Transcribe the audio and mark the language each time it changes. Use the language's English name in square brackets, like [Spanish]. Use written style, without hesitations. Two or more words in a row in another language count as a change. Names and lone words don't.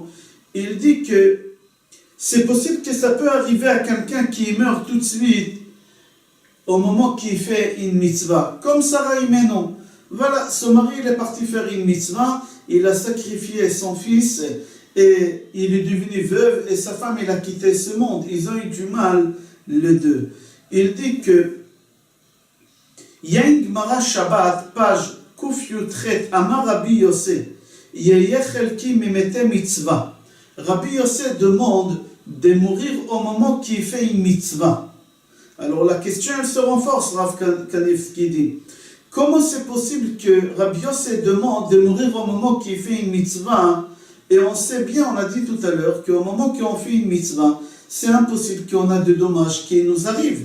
[French] Il dit que c'est possible que ça peut arriver à quelqu'un qui meurt tout de suite au moment qu'il fait une mitzvah, comme [Hebrew] שרה אמנו. [French] Voilà, son mari il est parti faire une mitzvah, il a sacrifié son fils et il est devenu veuve et sa femme il a quitté ce monde. Ils ont eu du mal les deux. Il dit que il y a une Gemara Shabbat, page Kuf Yutret, [Hebrew] אמר רבי יוסף, יהא חלקי ממתי מצוה. [French] Rabbi Yosef demande de mourir au moment qu'il fait une mitzvah. Alors la question elle se renforce, Rav Kanievski dit. Comment c'est possible que Rabbi Yosef demande de mourir au moment qu'il fait une mitzvah? Et on sait bien, on a dit tout à l'heure, qu'au moment qu'on fait une mitzvah, c'est impossible qu'on a des dommages qui nous arrivent.